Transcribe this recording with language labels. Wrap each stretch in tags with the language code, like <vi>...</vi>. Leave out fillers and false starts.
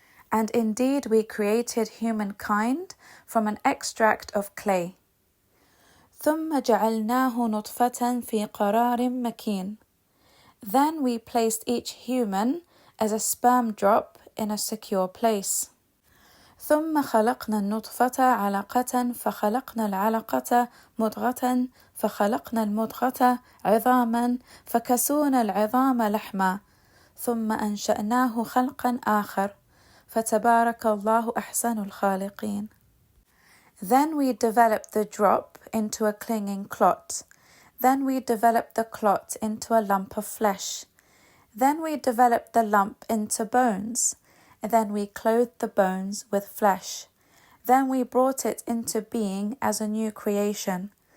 <en>And indeed we created humankind from an extract of clay.</en> <ar>ثُمَّ جَعَلْنَاهُ نُطْفَةً فِي قَرَارٍ مَكِينٍ.</ar> <en>Then we placed each human as a sperm drop in a secure place.</en> <ar>ثم خلقنا النطفة علقة فخلقنا العلقة مضغة فخلقنا المضغة عظاما فكسونا العظام لحما ثم أنشأناه خلقا آخر فتبارك الله أحسن الخالقين.</ar> <en>Then we developed the drop into a clinging clot. Then we developed the clot into a lump of flesh. Then we developed the lump into bones. And then we clothed the bones with flesh. Then we brought it into being as a new creation.</en>